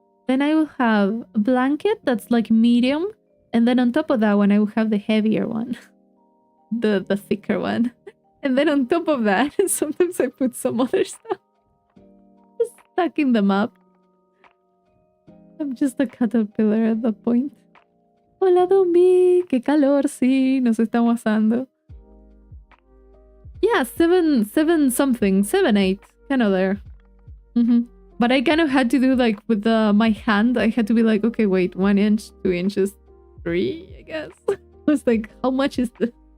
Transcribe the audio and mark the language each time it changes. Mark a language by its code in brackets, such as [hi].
[en] Then I will have a blanket that's like medium, and then on top of that one, I will have the heavier one, the thicker one. And then on top of that, sometimes I put some other stuff, just stacking them up. I'm just a caterpillar at that point. [es] Hola, Dombi, qué calor, sí, nos estamos asando. [en] Yeah, 7 something, 7, 8, kind of there. But I kind of had to do like with my hand, I had to be like, okay, wait, 1 inch, 2 inches, 3, I guess. I was like, how much is this?